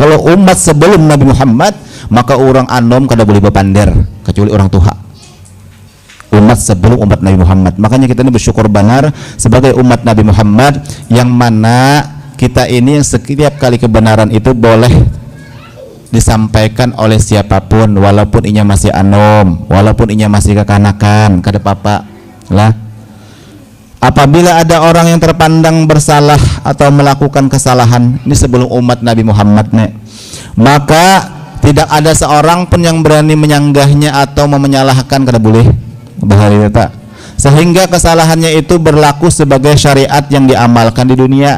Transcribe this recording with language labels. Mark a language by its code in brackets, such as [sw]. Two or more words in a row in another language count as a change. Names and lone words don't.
[bjn] Kalau umat sebelum Nabi Muhammad, maka orang anom kada boleh bepander kecuali orang Tuhan. Umat sebelum umat Nabi Muhammad. Makanya kita ini bersyukur benar sebagai umat Nabi Muhammad, yang mana kita ini setiap kali kebenaran itu boleh disampaikan oleh siapapun, walaupun inya masih anom, walaupun inya masih kekanakan, kada apa-apa lah. Apabila ada orang yang terpandang bersalah atau melakukan kesalahan, ini sebelum umat Nabi Muhammad nih, maka tidak ada seorang pun yang berani menyanggahnya atau menyalahkan, kada boleh bahari tak. [id] Sehingga kesalahannya itu berlaku sebagai syariat yang diamalkan di dunia.